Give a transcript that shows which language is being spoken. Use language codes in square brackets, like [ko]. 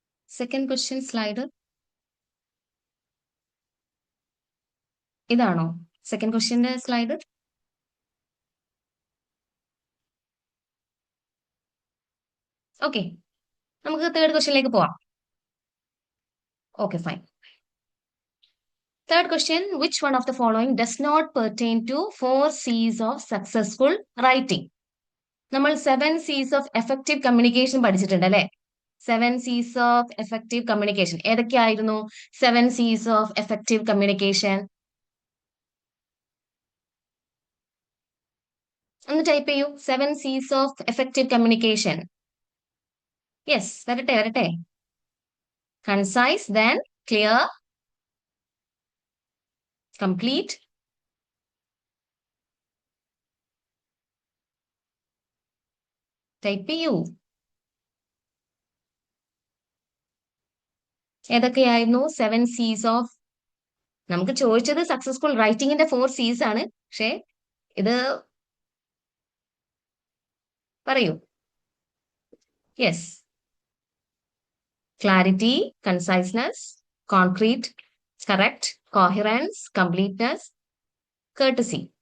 [ml] Second question slide ഇതാണോ? Second ക്വസ്റ്റ്യന്റെ slide? Okay, നമുക്ക് third ക്വസ്റ്റ്യനിലേക്ക് പോവാം. Okay, fine. [en] Third question, which one of the following does not pertain to 4 C's of successful writing? [ml] നമ്മൾ 7 C's of effective communication പഠിച്ചിട്ടുണ്ട് അല്ലെ? 7 C's of effective communication ഏതൊക്കെയായിരുന്നു? 7 C's of effective communication ഒന്ന് type ചെയ്യൂ. 7 C's of effective communication. Yes, വരട്ടെ വരട്ടെ. [en] Concise, then clear, complete, [ml] type ചെയ്യൂ. ഏതൊക്കെയായിരുന്നു 7 C's of? നമുക്ക് ചോദിച്ചത് സക്സസ്ഫുൾ റൈറ്റിംഗിന്റെ 4 C's ആണ്, പക്ഷേ ഇത് പറയൂ. [en] Yes, clarity, conciseness, concrete, correct, coherence, completeness, courtesy.